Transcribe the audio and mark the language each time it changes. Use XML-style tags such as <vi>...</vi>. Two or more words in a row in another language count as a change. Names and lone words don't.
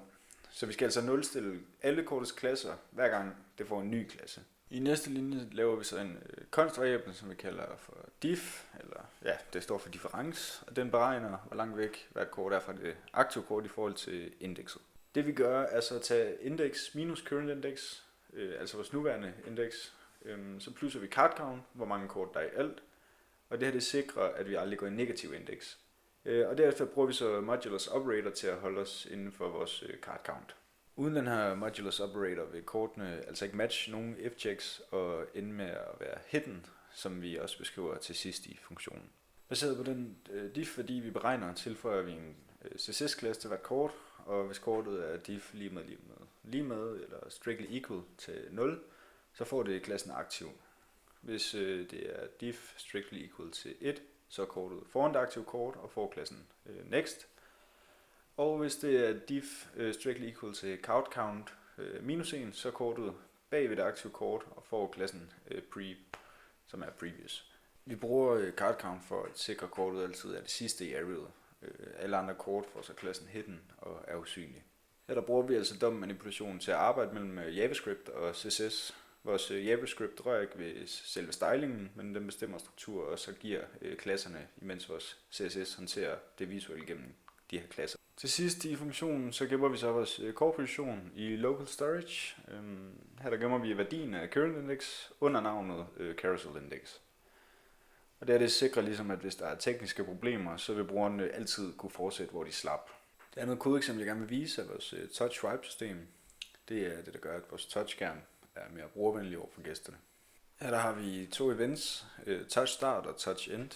<da>Så vi skal altså nulstille alle kortets klasser, hver gang det får en ny klasse. I næste linje laver vi så en const-variable, som vi kalder for diff, eller ja, det står for difference, og den beregner, hvor langt væk hvert kort er fra det aktive kort i forhold til indekset. Det vi gør, er så at tage</da> <en>index minus current index,</en> <da>altså vores nuværende indeks, så plusser vi</da> <en>card count,</en> <da>hvor mange kort der er i alt, og det her det sikrer, at vi aldrig går i negativ indeks. Og derefter bruger vi så</da> <en>modulus operator</en> <da>til at holde os inden for vores</da> <en>card count.</en> <da>Uden den her</da> <en>modulus operator</en> <da>vil kortene altså ikke matche nogen f-checks og ende med at være hidden, som vi også beskriver til sidst i funktionen. Baseret på den diff-værdi vi beregner, tilføjer vi en CSS-klasse til hvert kort, og hvis kortet er diff lige med eller</da> <en>strictly equal</en> <da>til 0, så får det klassen aktiv. Hvis det er diff</da> <en>strictly equal</en> <da>til 1, så er kortet foran det aktive kort og får klassen next. Og hvis det er diff</da> <en>strictly equal</en> <da>til count minus 1, så er kortet bag ved det aktive kort og får klassen pre, som er previous. Vi bruger</da> <en>card count</en> <da>for at sikre kortet altid er det sidste i arrayet. Alle andre kort får så klassen hidden og er usynlig. Her der bruger vi altså</da> <en>DOM manipulation</en> <da>til at arbejde mellem JavaScript og CSS. Vores JavaScript rører ikke ved selve stylingen, men den bestemmer struktur og så giver klasserne, imens vores CSS håndterer det visuelle gennem de her klasser. Til sidst i funktionen, så gemmer vi så vores core-position i</da> <en>local storage.</en> <da>Her der gemmer vi værdien af</da> <en>current index</en> <da>under navnet</da> <en>carousel index.</en> <da>Og det sikrer ligesom, at hvis der er tekniske problemer, så vil brugerne altid kunne fortsætte, hvor de slap. Det andet kodeeksempel, jeg gerne vil vise, er vores</da> <en>touch swipe system.</en> <da>Det er det, der gør, at vores touchskærm er mere brugervenlig over for gæsterne. Her der har vi 2 events,</da> <en>touch start</en> <da>og</da> <en>touch end.</en>